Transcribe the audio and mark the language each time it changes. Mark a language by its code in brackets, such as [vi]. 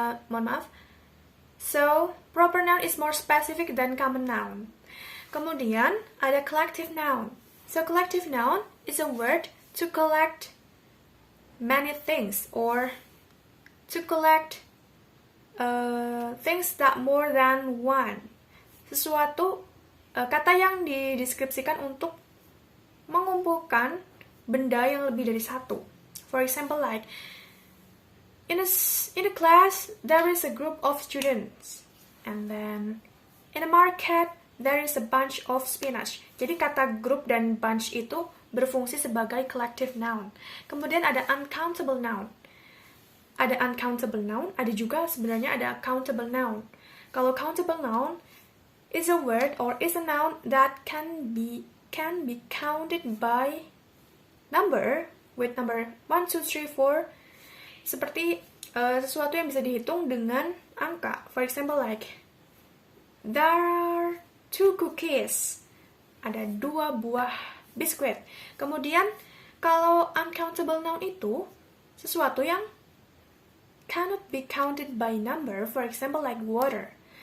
[id] Mohon maaf. [en] So, proper noun is more specific than common noun. [id] Kemudian, ada [en] collective noun. So, collective noun is a word to collect many things or to collect things that more than one. [id] Sesuatu, kata yang dideskripsikan untuk mengumpulkan benda yang lebih dari satu. [en] For example, like in a class there is a group of students, and then in a market there is a bunch of spinach. [id] Jadi kata group dan bunch itu berfungsi sebagai collective noun. Kemudian ada uncountable noun. Ada uncountable noun, ada juga sebenarnya ada countable noun. Kalau countable noun [en] is a word or is a noun that can be counted by number with number 1, 2, 3, 4. [id] Seperti sesuatu yang bisa dihitung dengan angka. [en] For example, like there are 2 cookies. [id] Ada 2 buah biskuit. Kemudian kalau uncountable noun itu sesuatu yang [en] cannot be counted by number. For example, like water.